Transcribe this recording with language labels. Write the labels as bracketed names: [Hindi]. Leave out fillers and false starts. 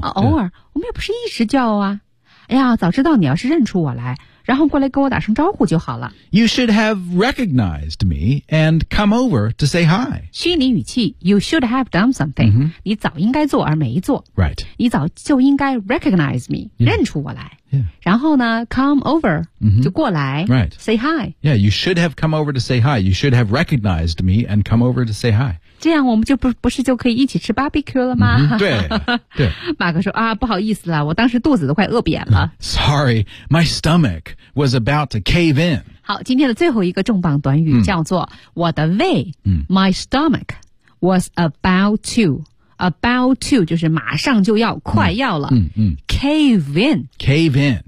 [Chinese] 偶尔、我们也不是一直叫啊。哎呀早知道你要是认出我来然后过来跟我打声招呼就好了。 [English] You should have recognized me and come over to say hi. [Chinese] 虚拟语气 , [English] you should have done something.、 [Chinese] 你早应该做而没做。 [English] Right. [Chinese] 你早就应该 [English] recognize me,、 [Chinese] 认出我来。 [English] Yeah. [Chinese] 然后呢 , [English] come over,、 [Chinese] 就过来。 [English] Right. Say hi. Yeah, you should have come over to say hi. You should have recognized me and come over to say hi. [Chinese] 这样我们就 不是就可以一起吃 barbecue 了吗、对。对。马克说啊不好意思啦我当时肚子都快饿扁了。 [English] Sorry, my stomach was about to cave in. [Chinese] 好今天的最后一个重磅短语叫做、我的胃、 [English] my stomach was about to. About to, [Chinese] 就是马上就要快要了。 [English] Cave in. Cave in.